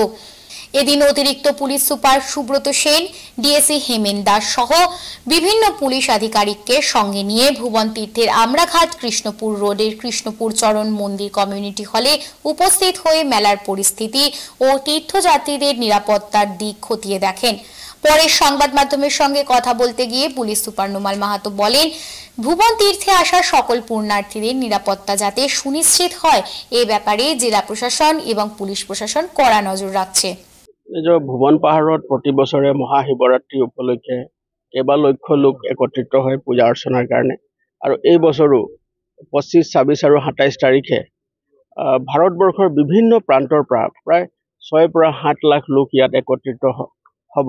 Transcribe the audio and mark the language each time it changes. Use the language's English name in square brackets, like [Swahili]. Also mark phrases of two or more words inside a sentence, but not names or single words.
[Bangla] এদিন অতিরিক্ত পুলিশ সুপার সুব্রত সেন, ডিএসি হেমেন দাস সহ বিভিন্ন পুলিশ আধিকারিককে সঙ্গে নিয়ে ভুবন তীর্থের আমরাঘাট কৃষ্ণপুর রোডের কৃষ্ণপুর চরণ মন্দির কমিউনিটি হলে উপস্থিত হয়ে মেলার পরিস্থিতি ও তীর্থযাত্রীদের নিরাপত্তার দিক খতিয়ে দেখেন। পরে সংবাদ মাধ্যমের সঙ্গে কথা বলতে গিয়ে পুলিশ সুপার নোমাল মাহাতো বলেন, ভুবন তীর্থে আসা সকল পূর্ণার্থীদের নিরাপত্তা যাতে সুনিশ্চিত হয়, এ ব্যাপারে জেলা প্রশাসন এবং পুলিশ প্রশাসন কড়া নজর রাখছে। [Assamese] ভুবন পাহাৰত প্ৰতি বছৰে মহাশিৱৰাত্ৰি উপলক্ষে কেইবা লক্ষ লোক একত্ৰিত হয় পূজা অৰ্চনাৰ কাৰণে, আৰু এই বছৰো 25, 26 আৰু 27 তাৰিখে ভাৰতবৰ্ষৰ বিভিন্ন প্ৰান্তৰ পৰা প্ৰায় 6 পৰা 7 লাখ লোক ইয়াত একত্ৰিত হ'ব।